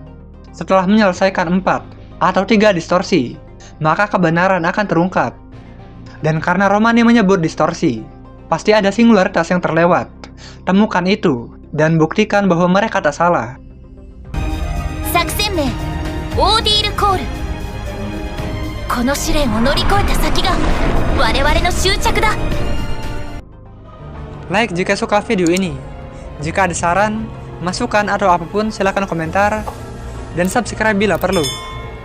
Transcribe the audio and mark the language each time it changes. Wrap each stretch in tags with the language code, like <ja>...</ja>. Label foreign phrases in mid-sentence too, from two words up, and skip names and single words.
<id>Setelah menyelesaikan 4 atau 3 distorsi, maka kebenaran akan terungkap. Dan karena Romani menyebut distorsi, pasti ada singularitas yang terlewat. Temukan itu dan buktikan bahwa mereka tak salah. Ordeal Call.</id> <ja>この試練を乗り越えた先が我々の終着だ.</ja> <id>Like jika suka video ini. Jika ada saran, masukan atau apapun silakan komentar dan subscribe bila perlu.</id>